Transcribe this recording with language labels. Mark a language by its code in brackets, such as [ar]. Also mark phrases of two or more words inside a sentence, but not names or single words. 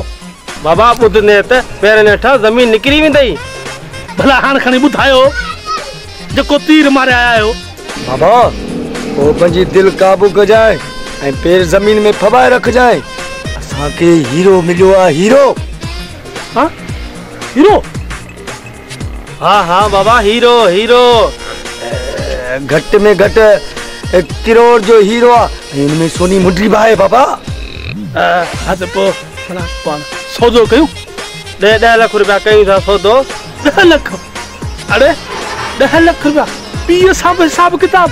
[sd] बाबा ॿुधने त पेरनि हेठां ज़मीन निकिरी वेंदई। भला हाणे खणी ॿुधायो जेको तीर मारे आया आहियो। बाबा पोइ पंहिंजी दिलि क़ाबू कजांइ ऐं पेर ज़मीन में फबाए रखजांइ। असांखे हीरो मिलियो आहे। हीरो? हाँ हीरो? हाँ हाँ बाबा हीरो हीरो। घटि में घटि 1 करोड़ जो हीरो आहे। इनमें सोनी मुंडी बि आहे बाबा। हा त पोइ पाण सौदो कयूं। 10 लख रुपया कयूं था सौदो। 10 लख? अरे 10 लख रुपया पीउ सां बि हिसाब किताब?